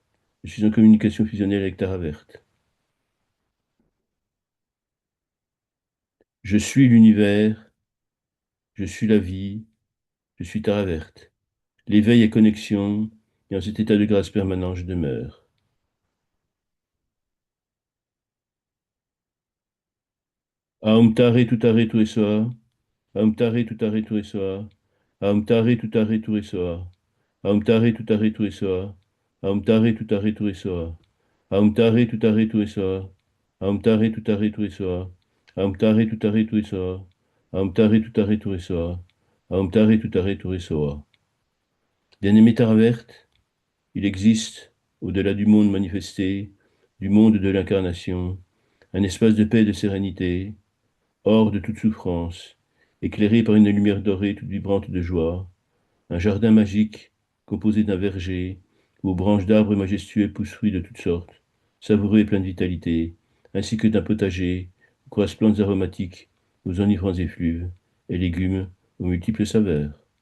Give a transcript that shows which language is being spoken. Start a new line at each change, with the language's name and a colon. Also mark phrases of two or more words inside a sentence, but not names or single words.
French: Je suis en communication fusionnelle avec Tara Verte. Je suis l'univers. Je suis la vie. Je suis Tara Verte. L'éveil est connexion et en cet état de grâce permanent, je demeure.
Sanskrit: Aum Tare Tutare Tuesoa. Aum Tare Tutare Tuesoa. Aum Tare Tutare Tuesoa. Aumtare tutare tuesoa. Aumtare tutare tuesoa. Aumtare tutare tuesoa. Aumtare tutare tuesoa. Aumtare tutare tuesoa. Aumtare tutare tuesoa. Aumtare tutare tuesoa.
French: Bien-aimé Taraverte, il existe, au-delà du monde manifesté, du monde de l'incarnation, un espace de paix et de sérénité, hors de toute souffrance, éclairé par une lumière dorée toute vibrante de joie, un jardin magique composé d'un verger où aux branches d'arbres majestueux poussent fruits de toutes sortes, savoureux et pleins de vitalité, ainsi que d'un potager où croissent plantes aromatiques aux enivrants effluves et légumes aux multiples saveurs.